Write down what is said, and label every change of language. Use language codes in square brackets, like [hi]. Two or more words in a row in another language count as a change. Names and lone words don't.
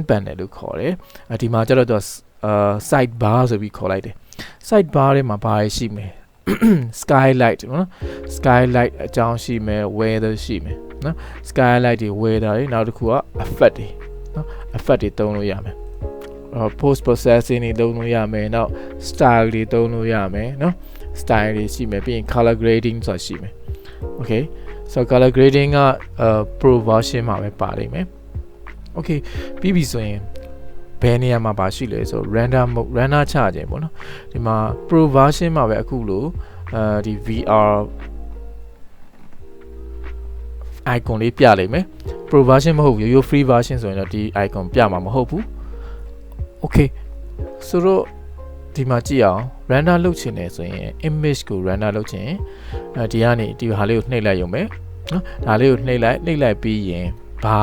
[my] panel လို့ခေါ်တယ်ဒီမှာကျတော့သူsidebar ဆိုပြီးခေါ်လိုက်တယ် sidebar ထဲမှာဘာရှိမလဲ skylight နော် skylight အကြောင်းရှိမယ် weather ရှိမယ်နော် skylight တွေ weather တွေနောက်တစ်ခုက effect တွေနော် effect တွေသုံးလို့ရမယ် [en] post processing [my] တွေသုံးလို့ရမယ်နောက် style တွေသုံးလို့ရမယ်နော် style တွေရှိမယ်ပြီးရင် [en] color grading [my] ဆိုတာရှိမယ် [en] okay so color grading [my] က [en] pro version [my] မှာပဲပါလိမ့်မယ် okay ပြီးပြီဆိုရင်ဘယ်နေရာမှာပါရှိလဲဆို [en] render mode render [my] ချခြင်းပေါ့နော်ဒီမှာ [en] pro version [my] မှာပဲအခုလို့ဒီ VR icon လေးပြလိမ့်မယ် [en] pro version [my] မဟုတ်ဘူးရိုးရိုး [en] free version [my] ဆိုရင်တော့ဒီ icon ပြမှာမဟုတ်ဘူး okay ဆိုတော့ဒီမှာကြည့်အောင် render လုပ်ချင်တယ်ဆိုရင် image ကို render လုပ်ချင်ဒီကနေဒီဟာလေးကိုနှိပ်လိုက်ရုံပဲနော်ဒါလေးကိုနှိပ်လိုက်ပြီးရင်ဘာ